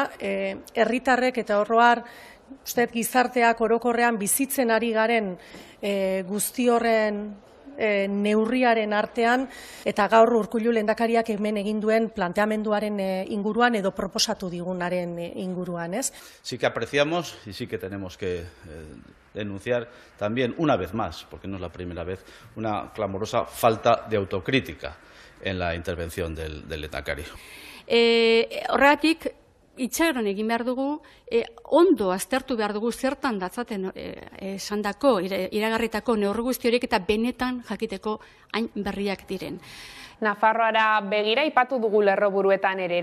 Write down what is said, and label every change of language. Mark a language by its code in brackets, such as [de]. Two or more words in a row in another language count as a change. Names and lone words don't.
[eu] Herritarrek eta oroar gizarteak orokorrean bizitzen ari garen guzti horren neurriaren artean eta gaur Urkullu lehendakariak hemen egin duen planteamenduaren inguruan edo proposatu digunaren inguruan, ez? [es] Sí que apreciamos y sí que tenemos que denunciar también una vez más, porque no es la primera vez, una clamorosa falta de autocrítica en la intervención del lehendakari. [eu] Horregatik, itxaron egin behar dugu, ondo aztertu behar dugu zertan datzaten esandako, iragarritako neurri guzti horiek eta benetan jakiteko hain berriak diren. Nafarroara begira aipatu dugu lerroburuetan ere.